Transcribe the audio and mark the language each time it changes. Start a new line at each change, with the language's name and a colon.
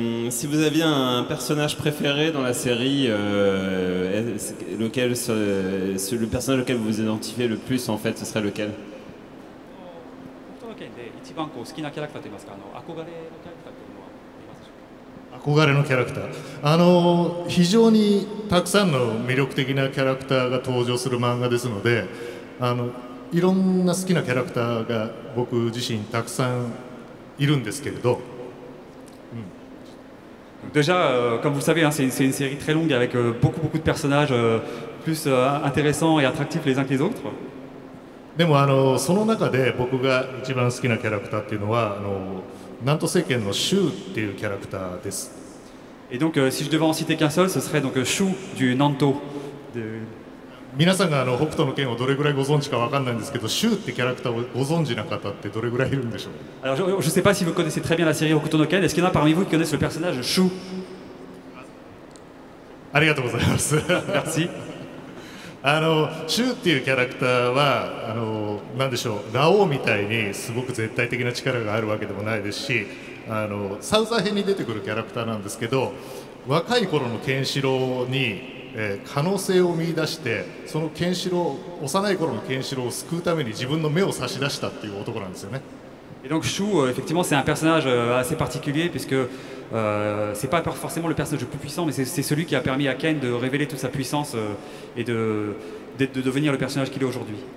French: Si vous aviez un personnage préféré dans la série, le personnage auquel vous vous identifiez le plus, en fait, ce serait lequel?
Japanese: 一番好きなキャラクターといいますか、憧れのキャラクターというのはいますでしょうか。憧れのキャラクター、非常にたくさんの魅力的なキャラクターが登場する漫画ですので、いろんな好きなキャラクターが僕自身たくさんいるんですけれど、
French: Déjà, comme vous le savez, c'est une série très longue avec beaucoup de personnages plus intéressants et attractifs les uns que les autres.
Japanese: でもその中で僕が一番好きなキャラクターっていうのは南都政権のシュウっていうキャラクターです。
French: Et donc, si je devais en citer qu'un seul, ce serait donc Shu du Nanto.
Japanese: 皆さんが北斗の拳をどれぐらいご存知かわかんないんですけど、シュウってキャラクターをご存知な方ってどれぐらいいるんでしょう。
French: Alors, je ne sais pas si vous connaissez très bien la série Hokuto no Ken. Est-ce qu'il y en a parmi vous qui connaissent le personnage Shu?
Japanese: ありがとうございます。
French: Merci.
Japanese: シュウっていうキャラクターはなんでしょう、ラオウみたいにすごく絶対的な力があるわけでもないですし、サウザー編に出てくるキャラクターなんですけど、若い頃のケンシロウに、可能性を見出して、そのケンシロウ、幼い頃のケンシロウを救うために自分の目を差し出したっていう男なんですよね。
French: Et donc Shu, effectivement, c'est un personnage assez particulier puisque c'est pas forcément le personnage le plus puissant, mais c'est celui qui a permis à Ken de révéler toute sa puissance et de devenir le personnage qu'il est aujourd'hui.